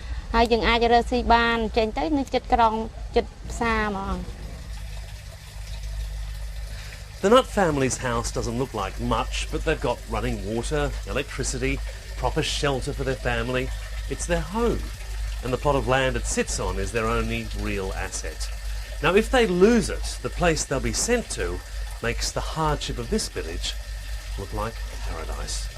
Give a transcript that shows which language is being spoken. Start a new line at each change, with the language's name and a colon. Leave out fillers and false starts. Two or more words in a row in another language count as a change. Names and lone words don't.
Khmer: ហើយយើងអាចរើសស៊ីបានចេញទៅនៅចិត្តក្រុងចិត្តផ្សារហ្មង
English: The Nutt family's house doesn't look like much, but they've got running water, electricity, proper shelter for their family. It's their home, and the plot of land it sits on is their only real asset. Now, if they lose it, the place they'll be sent to makes the hardship of this village look like paradise.